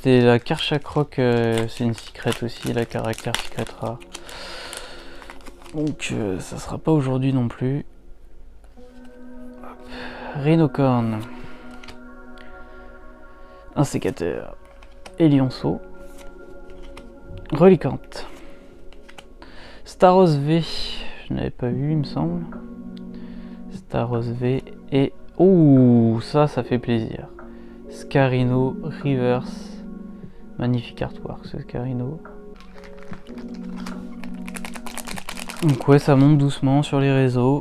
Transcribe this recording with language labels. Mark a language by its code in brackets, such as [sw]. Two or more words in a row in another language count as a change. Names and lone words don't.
[fr] Et la Karchak Rock, c'est une secret aussi, la caractère secret rare. Donc ça sera pas aujourd'hui non plus. Rhinocorn. Un sécateur. Et lionceau. Reliquante. Staros V. Je n'avais pas vu, il me semble. Staros V. Et... ouh, ça fait plaisir. Scarino Reverse. Magnifique artwork, ce Scarino. Donc ouais, ça monte doucement sur les réseaux.